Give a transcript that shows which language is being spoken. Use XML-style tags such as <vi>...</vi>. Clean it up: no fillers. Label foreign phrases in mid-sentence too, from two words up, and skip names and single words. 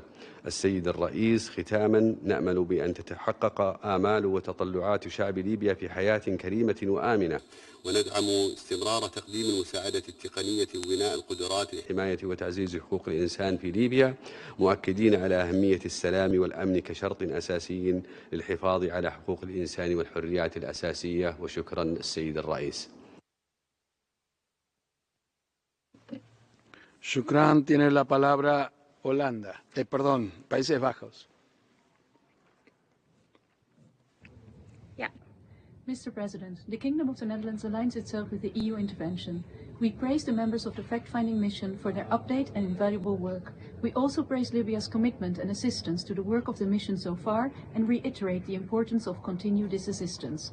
<ar>السيد الرئيس، ختاما نأمل بأن تتحقق آمال وتطلعات شعب ليبيا في حياة كريمة وآمنة، وندعم استمرار تقديم المساعدة التقنية وبناء القدرات لحماية وتعزيز حقوق الإنسان في ليبيا، مؤكدين على أهمية السلام والأمن كشرط أساسي للحفاظ على حقوق الإنسان والحريات الأساسية. وشكرا السيد الرئيس. Shukran.</ar> <es>Tiene la palabra Holanda. Países Bajos.</es> <en>Mr. President, the Kingdom of the Netherlands aligns itself with the EU intervention. We praise the members of the fact-finding mission for their update and invaluable work. We also praise Libya's commitment and assistance to the work of the mission so far and reiterate the importance of continued this assistance.</en>